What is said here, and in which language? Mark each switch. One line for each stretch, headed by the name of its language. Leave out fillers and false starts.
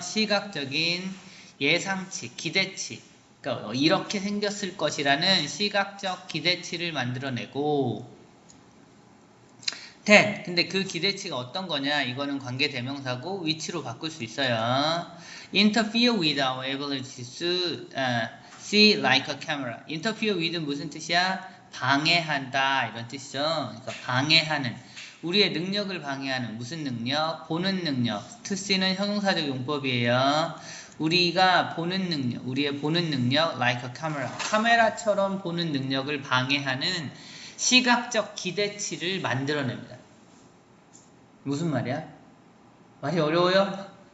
Korean: 시각적인 예상치, 기대치. 그러니까 이렇게 생겼을 것이라는 시각적 기대치를 만들어내고, 근데 그 기대치가 어떤 거냐? 이거는 관계 대명사고 위치로 바꿀 수 있어요.
English: Interfere with our ability to see like a camera. Interfere with
Korean: 무슨 뜻이야? 방해한다 이런 뜻이죠. 그러니까 방해하는, 우리의 능력을 방해하는 무슨 능력? 보는 능력.
English: To see
Korean: 는 형용사적 용법이에요. 우리가 보는 능력, 우리의 보는 능력
English: like a camera.
Korean: 카메라처럼 보는 능력을 방해하는 시각적 기대치를 만들어냅니다. 무슨 말이야? 말이 어려워요?